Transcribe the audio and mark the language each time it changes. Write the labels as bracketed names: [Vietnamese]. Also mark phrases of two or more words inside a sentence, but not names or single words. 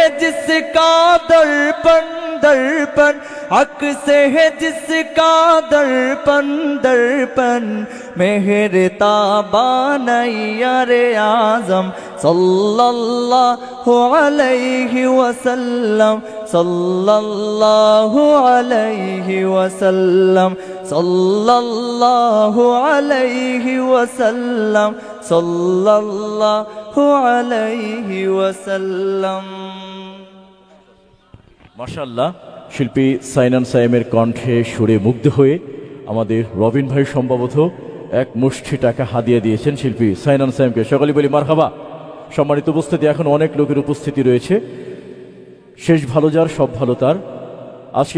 [Urdu] جس کا درپن درپن عکس ہے جس کا درپن درپن مہر تابان یار اعظم [Arabic] صلی اللہ علیہ وسلم صلی اللہ علیہ وسلم صلی اللہ علیہ وسلم صلی اللہ علیہ وسلم [Bangla] মাশাআল্লাহ শিল্পী সাইনান সায়েমের কণ্ঠে সুরে মুগ্ধ হয়ে আমাদের রবিন ভাই সম্ভবত এক মুষ্টি টাকা হাদিয়া দিয়েছেন শিল্পী সাইনান সায়েমকে সকলে বলি মারহাবা সম্মানিত উপস্থিতি এখন অনেক লোকের উপস্থিতি রয়েছে শেষ ভালো যার সব ভালো তার আজকের